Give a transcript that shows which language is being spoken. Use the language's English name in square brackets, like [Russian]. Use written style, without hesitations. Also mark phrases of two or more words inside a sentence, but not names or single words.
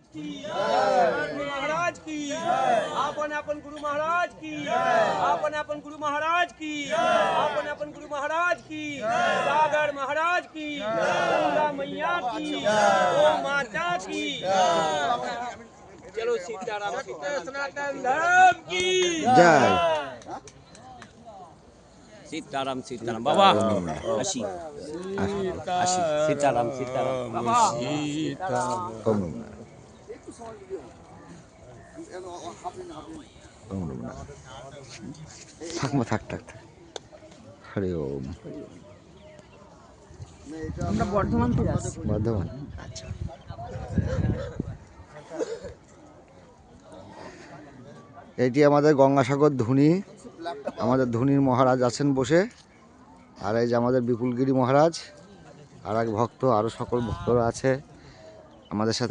[Hindi] की महाराज की आपन आपन गुरु महाराज की आपन आपन गुरु महाराज की आपन आपन गुरु महाराज की सागर महाराज की गंगा मैया की ओ माता की चलो सीताराम सनातन धर्म की जय सीताराम सीताराम बाबा अशी अशी सीताराम सीताराम बाबा ओम नमः ओम नमः [Bangla] থাক থাক হরি ওম। আমরা বর্ধমান থেকে আসছি। বর্ধমান, আচ্ছা। এটি আমাদের গঙ্গাসাগর ধুনি, আমাদের ধুনির মহারাজ আছেন বসে, আর এই যে আমাদের বিপুলগিরি মহারাজ, আর এক ভক্ত, আরও সকল ভক্তরা আছে আমাদের সাথে।